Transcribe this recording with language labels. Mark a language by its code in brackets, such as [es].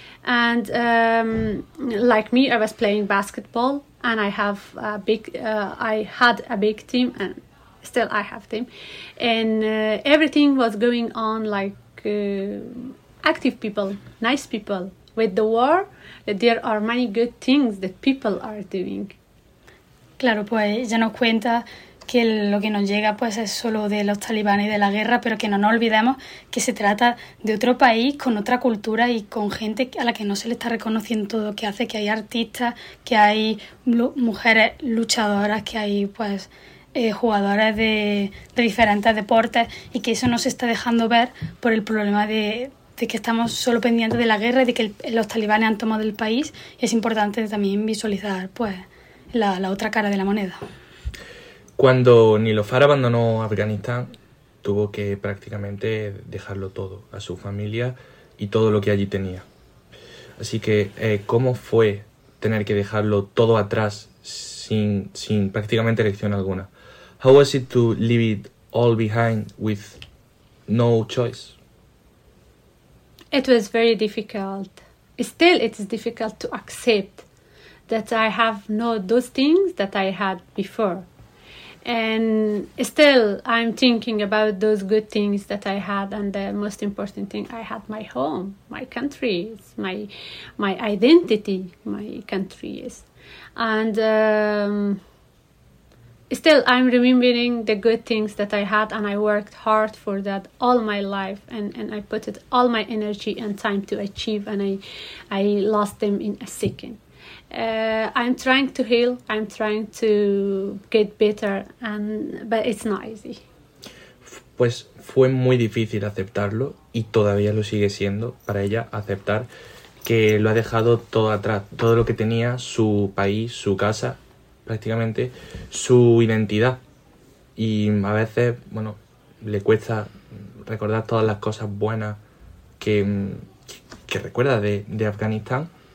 [en] And like me, I was playing basketball, and I have a big, I had a big team, and still I have team. And everything was going on like active people, nice people. With the war, there are many good things that people are doing. [es] Claro, pues ya nos cuenta que lo que nos llega pues es solo de los talibanes y de la guerra, pero que no nos olvidemos que se trata de otro país con otra cultura y con gente a la que no se le está reconociendo todo lo que hace, que hay artistas, que hay mujeres luchadoras, que hay pues jugadoras de diferentes deportes, y que eso no se está dejando ver por el problema de que estamos solo pendientes de la guerra y de que los talibanes han tomado el país. Es importante también visualizar pues la otra cara de la moneda. Cuando Niloufar abandonó Afganistán, tuvo que prácticamente dejarlo todo, a su familia y todo lo que allí tenía. Así que, ¿cómo fue tener que dejarlo todo atrás sin prácticamente elección alguna? [en] How was it to leave it all behind with no choice? It was very difficult. Still, it is difficult to accept that I have not those things that I had before. And still, I'm thinking about those good things that I had, and the most important thing, I had my home, my country, my identity, my country is. And still, I'm remembering the good things that I had, and I worked hard for that all my life, and I put it all my energy and time to achieve, and I lost them in a second. I'm trying to heal, I'm trying to get better, but it's not easy. [es] Pues fue muy difícil aceptarlo, y todavía lo sigue siendo para ella, aceptar que lo ha dejado todo atrás, todo lo que tenía, su país, su casa, prácticamente su identidad. Y a veces, bueno, le cuesta recordar todas las cosas buenas que recuerda de Afganistán.